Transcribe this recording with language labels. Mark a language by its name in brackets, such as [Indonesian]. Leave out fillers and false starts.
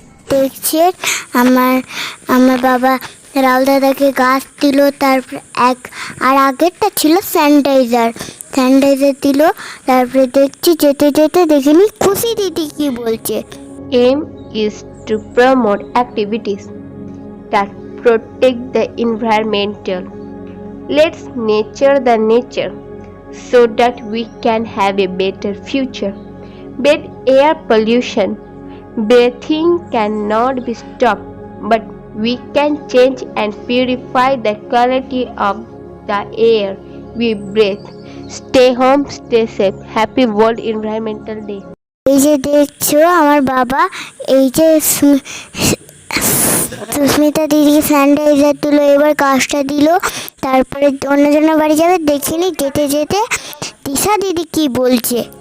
[Bangla] দেখছেন আমার বাবা রাহুল দাদাকে গাছ দিল, তারপরে আর আগেরটা ছিল স্যানিটাইজার দিল। তারপরে দেখছি যেতে যেতে দেখিনি খুশি দিদি কি বলছে। [English] Aim is to promote activities that protect the environmental. Let's nurture the nature. so that we can have a better future. Bad air pollution. Breathing cannot be stopped, but we can change and purify the quality of the air we breathe. Stay home, stay safe. Happy World Environmental Day. [Bangla] এই যে দেখছো আমার বাবা এই যে সুস্মিতা দিদিকে sanitiser দিল, এবার কাজটা দিল, তারপরে অন্যজনের বাড়ি যাবে, দেখিনি যেতে যেতে দিশা দিদি কি বলছে।